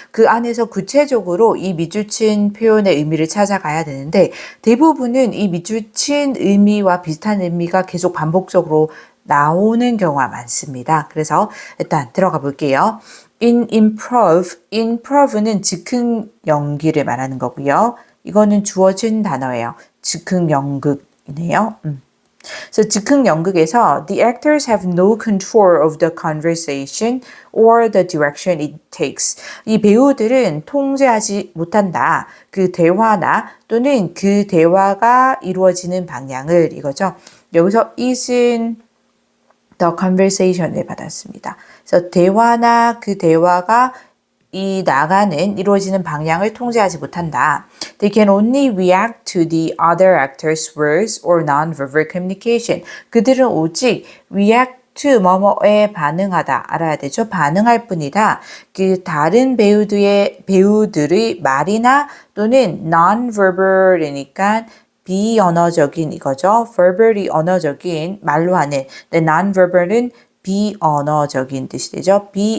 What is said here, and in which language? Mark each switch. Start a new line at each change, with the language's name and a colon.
Korean: 그 안에서 구체적으로 이 밑줄친 표현의 의미를 찾아가야 되는데 대부분은 이 밑줄친 의미와 비슷한 의미가 계속 반복적으로 나오는 경우가 많습니다. 그래서 일단 들어가 볼게요. In improve는 즉흥 연기를 말하는 거고요. 이거는 주어진 단어예요. 즉흥 연극이네요. 그래서 즉흥 연극에서
English: the actors have no control of the conversation or the direction it takes.
Korean: 이 배우들은 통제하지 못한다. 그 대화나 또는 그 대화가 이루어지는 방향을 이거죠. 여기서 it은 the conversation을 받았습니다. 그래서 대화나 그 대화가 이루어지는 방향을 통제하지 못한다.
English: They can only react to the other actors' words or non-verbal communication.
Korean: 그들은 오직 react to 뭐뭐에 반응하다 알아야 되죠. 반응할 뿐이다. 그 다른 배우들의 말이나 또는 non-verbal이니까 비언어적인 이거죠. verbally 언어적인 말로 하는. non-verbal은 비언어적인 뜻이 되죠.